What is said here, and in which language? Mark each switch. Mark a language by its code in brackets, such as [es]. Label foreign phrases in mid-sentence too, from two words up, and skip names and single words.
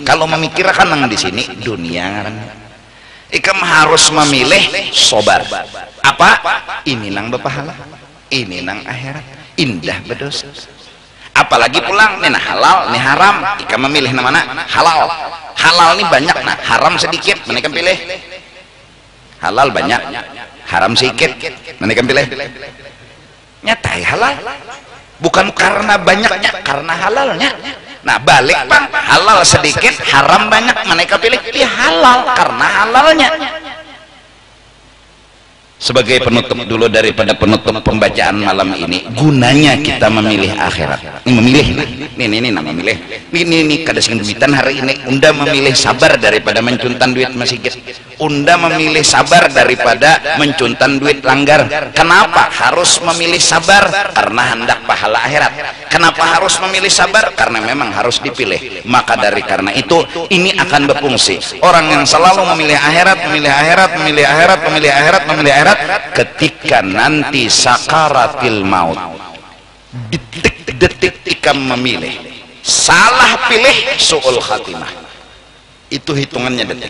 [bjn] Kalau memikirkan nang di sini dunia, ikam harus memilih sobar. Apa? Ini nang berpahala, ini nang akhirat, indah berdosa. Apalagi pulang nih nah halal, nih haram, ikam memilih namanya halal. Halal ini banyak, nah haram sedikit, mereka pilih. Halal banyak, haram sedikit, mereka pilih. Nyatai halal, bukan karena banyaknya, karena halalnya. Nah balik bang, halal sedikit, haram banyak, mereka pilih halal karena halalnya. Sebagai penutup dulu daripada penutup pembacaan malam ini, gunanya kita memilih akhirat. Ini memilih, ini nama memilih. Ini kada sing duitan hari ini. Unda memilih sabar daripada mencuntan duit masjid. Unda memilih sabar daripada mencuntan duit langgar. Kenapa harus memilih sabar? Karena hendak pahala akhirat. Kenapa harus memilih sabar? Karena memang harus dipilih. Maka dari karena itu ini akan berfungsi. Orang yang selalu memilih akhirat, memilih akhirat, memilih akhirat, memilih akhirat, memilih akhirat, ketika nanti [ar] sakaratil maut, [bjn] detik-detik ikam memilih salah pilih [ar] su'ul khatimah, [bjn] itu hitungannya detik.